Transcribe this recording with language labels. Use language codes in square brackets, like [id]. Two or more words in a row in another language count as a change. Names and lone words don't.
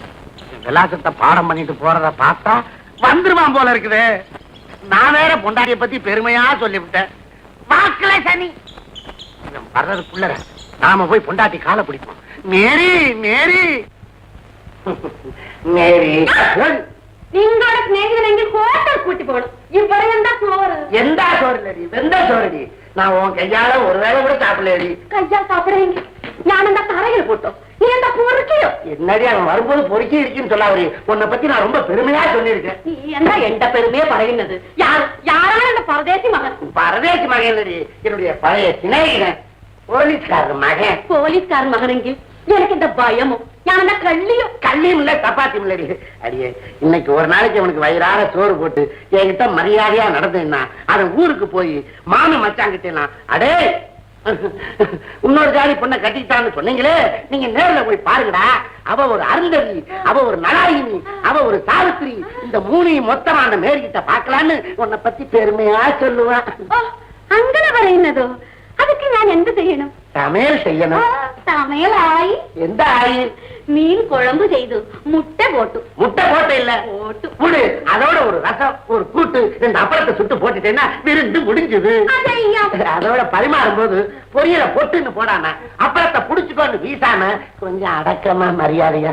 [ta] விலாசத்தை பாடம் பண்ணிட்டு போறத பார்த்தா வந்துருவான் போல இருக்குது. நான் வேற பொண்டாட்டிய பத்தி பெருமையா சொல்லிவிட்டேன். வாக்குல சனி வர்றதுக்குள்ள நாம போய் பொண்டாட்டி காலை பிடிப்போம். மேரி மேரி மேரி, [ml] നിങ്ങളുടെ സ്നേഹിതനെങ്കിൽ ഹോട്ടൽ കൂട്ടി പോകണം. ഇവിടെ എന്താ ചോറ്? [ta] எந்த சோறுலடி? வெந்த சோறுடி. நான் உன் கையால ஒரு வேளை கூட சாப்பிடலடி. [ml] കയ്യാൽ സാപ്പിടെങ്കിൽ ഞാൻ എന്താ തറയിൽ പോട്ടോ? നീ എന്താ പൊറുക്കിയോ? [ta] என்னடி அவன் வரும்போது பொறுக்கி இருக்குன்னு சொல்லாவரி. உன்னை பத்தி நான் ரொம்ப பெருமையா சொல்லியிருக்கேன். [ml] നീ എന്താ എന്റെ പെരുമയെ പറയുന്നത്? யாராണ് എന്റെ പരദേശി മകൻ? [ta] பரதேசி மகன் இல்லடி, என்னுடைய பழைய சிநேகிதன், போலீஸ்காரர் மகன். [ml] പോലീസുകാരൻ മകനെങ്കിൽ [ta] எனக்கு இந்த பயமோ? [ml] ഞാൻ എന്താ கள்ளியோ? [ta] கல்லியும் இல்ல சப்பாத்தியும் இல்லடி. அடியே, இன்னைக்கு ஒரு நாளைக்கு அவனுக்கு வயிறார சோறு போட்டு என்கிட்ட மரியாதையா நடந்தேன்னா அவன் ஊருக்கு போய் மாமன் மச்சாங்கிட்டேனா, அடே இன்னொரு ஜாதி பொண்ணை கட்டிட்டான்னு சொன்னீங்களே, நீங்க நேர்ல போய் பாருங்கடா. அவ ஒரு அருந்ததி, அவ ஒரு நலாயினி, அவ ஒரு சாவித்திரி. இந்த 3 மொத்தமா அந்த மேரிகிட்ட பாக்கலான்னு உன்னை பத்தி பெருமையா சொல்லுவான். [ml] അങ്ങനെ പറയുന്നതോ? അതൊക്കെ ഞാൻ എന്ത് ചെയ്യണം? [ta] சமையல் செய்யணும். [ml] സമയമായി. [ta] எந்த ஆயில்? மீன் குழம்பு செய்து முட்டை போட்டு. முட்டை போட்ட இல்ல போட்டு புடு. அதோட ஒரு ரசம், ஒரு கூட்டு, 2 அப்பளத்தை சுட்டு போட்டுட்டேன்னா விருந்து முடிஞ்சது. அதோட பரிமாறும் போது பொரியல பொட்டுன்னு போடாம அப்பளத்தை புடிச்சுக்கொண்டு வீசாம கொஞ்சம் அடக்கமா மரியாதையா